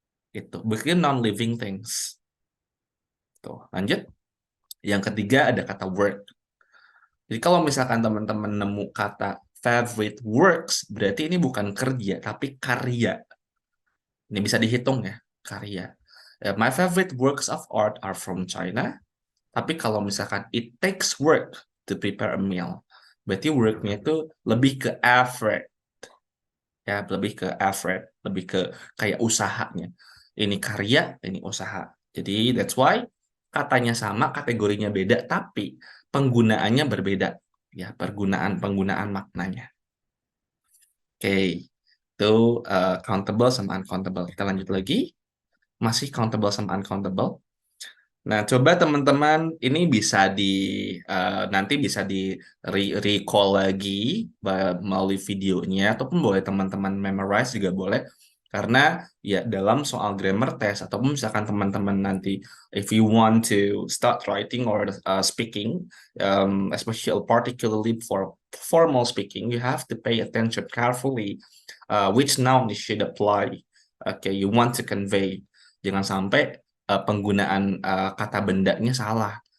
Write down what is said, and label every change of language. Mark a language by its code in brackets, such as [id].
[id] Itu, bukan non-living things. Tuh, lanjut. Yang ketiga ada kata work. Jadi kalau misalkan teman-teman nemu kata [en] favorite works, [id] berarti ini bukan kerja, tapi karya. Ini bisa dihitung ya, karya. [en] My favorite works of art are from China. [id] Tapi kalau misalkan [en] it takes work to prepare a meal, [id] berarti work-nya itu lebih ke effort. Ya, lebih ke effort, lebih ke kayak usahanya. Ini karya, ini usaha. Jadi [en] that's why [id] katanya sama, kategorinya beda, tapi penggunaannya berbeda. Ya, penggunaan maknanya. Oke. Itu countable sama uncountable. Kita lanjut lagi. Masih countable sama uncountable. Nah, coba teman-teman ini bisa nanti bisa di recall lagi melalui videonya ataupun boleh teman-teman memorize juga boleh. Karena ya dalam soal grammar test ataupun misalkan teman-teman nanti [en] if you want to start writing or speaking, especially particularly for formal speaking, you have to pay attention carefully which noun you should apply. Okay, you want to convey. [id] Jangan sampai penggunaan kata bendanya salah.